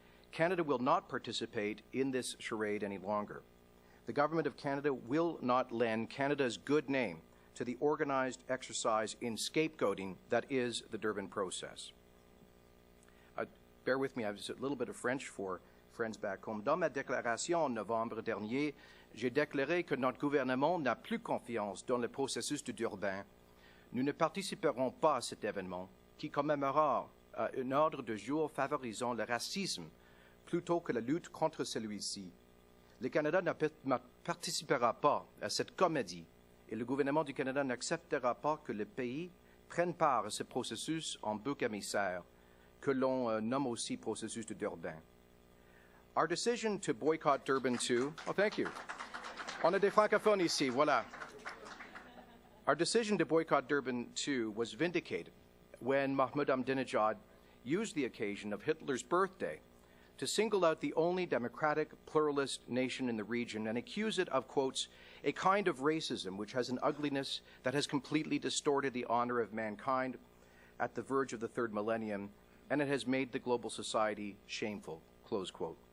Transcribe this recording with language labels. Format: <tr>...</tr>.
<en>Canada will not participate in this charade any longer. The Government of Canada will not lend Canada's good name to the organized exercise in scapegoating that is the Durban process. Bear with me, I have just a little bit of French for friends back home.</en> <fr>Dans ma déclaration en novembre dernier, j'ai déclaré que notre gouvernement n'a plus confiance dans le processus de Durban. Nous ne participerons pas à cet événement qui commémorera un ordre de jour favorisant le racisme plutôt que la lutte contre celui-ci. Le Canada ne participera pas à cette comédie et le gouvernement du Canada n'acceptera pas que le pays prenne part à ce processus en bouc émissaire, que l'on nomme aussi processus de Durban.</fr> <en>Our decision to boycott Durban II, oh thank you.</en> <fr>On a des francophones ici, voilà.</fr> <en>Our decision to boycott Durban II was vindicated when Mahmoud Ahmadinejad used the occasion of Hitler's birthday to single out the only democratic, pluralist nation in the region and accuse it of, quotes, a kind of racism which has an ugliness that has completely distorted the honor of mankind at the verge of the third millennium, and it has made the global society shameful, close quote.</en>